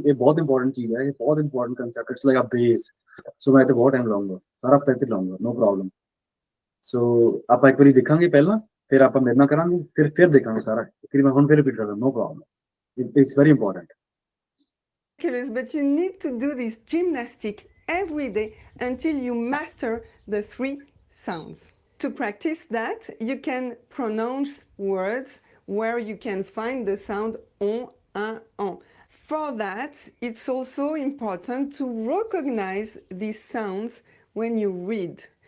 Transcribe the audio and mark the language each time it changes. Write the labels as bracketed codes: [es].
[hi] ये बहुत इंपॉर्टेंट चीज है, ये बहुत important concept, [en] It's like a base. [hi] सो मैं तो बहुत टाइम लाऊंगा, सारा हफ्ता इतने लाऊंगा, नो प्रॉब्लम. [pa] सो ਆਪਾਂ ਇੱਕ ਵਾਰੀ ਦੇਖਾਂਗੇ ਪਹਿਲਾਂ, ਫਿਰ ਆਪਾਂ ਮੇਰੇ ਨਾਲ ਕਰਾਂਗੇ, ਫਿਰ ਦੇਖਾਂਗੇ ਸਾਰਾ, ਇੱਕ ਵਾਰੀ ਮੈਂ ਹੁਣ ਫਿਰ ਰਿਪੀਟ ਕਰਾਂਗਾ, no problem. [en] It's very important. but you need to do this gymnastic every day until you master the 3 sounds. To practice that, you can pronounce words where you can find the sound on, un, en. For that, it's also important to recognize these sounds when you read.